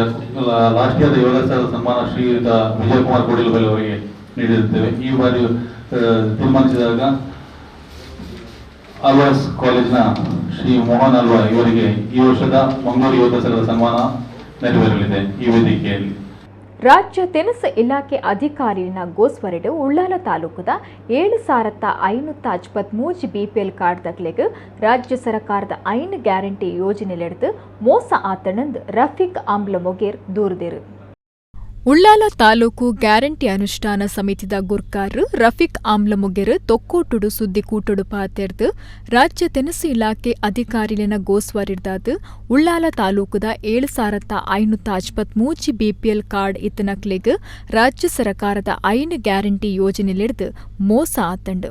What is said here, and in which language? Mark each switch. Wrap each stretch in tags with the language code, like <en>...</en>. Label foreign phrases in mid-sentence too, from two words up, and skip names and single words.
<en>last year</en> <kn>ಯುವ ದಸರಾದ ಸನ್ಮಾನ ಶ್ರೀಯುತ ವಿಜಯಕುಮಾರ್ ಕೋಡಿಲಬೆಲೆ ಅವರಿಗೆ ನೀಡಿರುತ್ತೇವೆ. ಈ ಬಾರಿ ತೀರ್ಮಾನಿಸಿದಾಗ ಆಳ್ವಾಸ್ ಕಾಲೇಜಿನ ಶ್ರೀ ಮೋಹನ್ ಆಳ್ವಾ ಇವರಿಗೆ ಈ ವರ್ಷದ ಮಂಗಳೂರು ಯುವ ದಸರಾದ ಸನ್ಮಾನ ನೆರವೇರಲಿದೆ ಈ ವೇದಿಕೆಯಲ್ಲಿ.</kn> <tcy>ರಾಜ್ಯ ತೆನಸು ಇಲಾಖೆ ಅಧಿಕಾರಿನ ಗೋಸ್ವರಡು ಉಳ್ಳಾಲ ತಾಲೂಕದ 7,553 BPL ಕಾರ್ಡ್ ದಕ್ಲೆಗ್ ರಾಜ್ಯ ಸರ್ಕಾರದ 5 ಗ್ಯಾರಂಟಿ ಯೋಜನೆಲೆಡ್ದು ಮೋಸ ಆತನಂದು ರಫೀಕ್ ಆಮ್ಲ ಮೊಗೇರ್ ದೂರದಿರು. ಉಳ್ಳಾಲ ತಾಲೂಕು ಗ್ಯಾರಂಟಿ ಅನುಷ್ಠಾನ ಸಮಿತಿದ ಗುರ್ಕಾರ್ ರಫೀಕ್ ಆಮ್ಲ ಮೊಗೇರ್ ತೊಕ್ಕೋಟುಡು ಸುದ್ದಿ ಕೂಟುಡು ಪಾತೆರ್ದು ರಾಜ್ಯ ತೆನಸು ಇಲಾಖೆ ಅಧಿಕಾರಿಲಿನ ಗೋಸ್ವರಿಡ್ದಾದ್ ಉಳ್ಳಾಲ ತಾಲೂಕದ 7,553 BPL ಕಾರ್ಡ್ ಇತ್ತನಕ್ಲೆಗ್ ರಾಜ್ಯ ಸರ್ಕಾರದ 5 ಗ್ಯಾರಂಟಿ ಯೋಜನೆಲೆಡ್ದು ಮೋಸ ಆತಂಡು.</tcy>